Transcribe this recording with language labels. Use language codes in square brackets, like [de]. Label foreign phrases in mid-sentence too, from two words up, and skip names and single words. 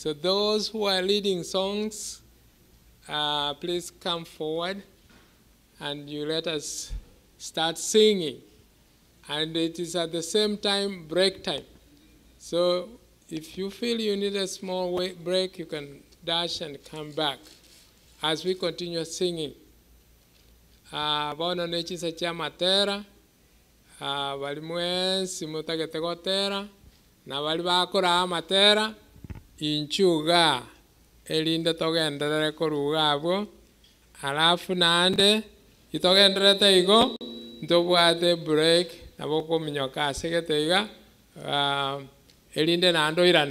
[en] So those who are leading songs, please come forward and you let us start singing. And it is at the same time break time. So if you feel you need a small break, you can dash and come back as we continue singing. [guz] Bono nechisa cha matera, bali mwensi mutagete gotera, na bali bakora matera, inchuga, elinde togenderere koruga abo, alafu nande, itogendere teigo, ntobwate break, naboko minyoka segete iga, elinde nando irane.